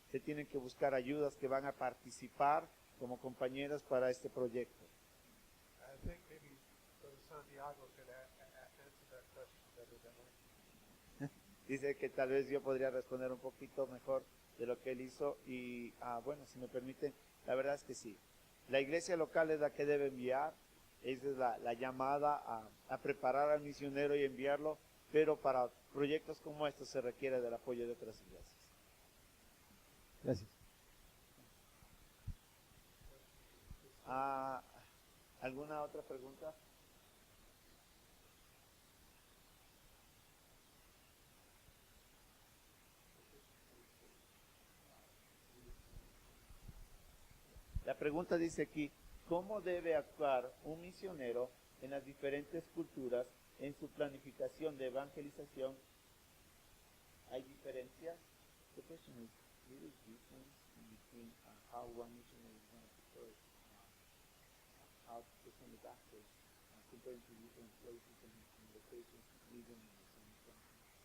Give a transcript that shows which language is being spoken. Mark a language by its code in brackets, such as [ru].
[es] Se tienen que buscar ayudas que van a participar como compañeras para este proyecto. [en] I think maybe Brother Santiago could answer that question better than I. [es] Dice que tal vez yo podría responder un poquito mejor de lo que él hizo y bueno, si me permiten, la verdad es que sí. La iglesia local es la que debe enviar, Esa es la llamada a preparar al misionero y enviarlo, pero para proyectos como estos se requiere del apoyo de otras iglesias. Gracias. ¿Alguna otra pregunta? La pregunta dice aquí, ¿cómo debe actuar un misionero en las diferentes culturas en su planificación de evangelización? ¿Hay diferencias? [en] The question is, there is difference between how one missionary is going to prepare, how to present the gospel compared to different places and locations living in the same country.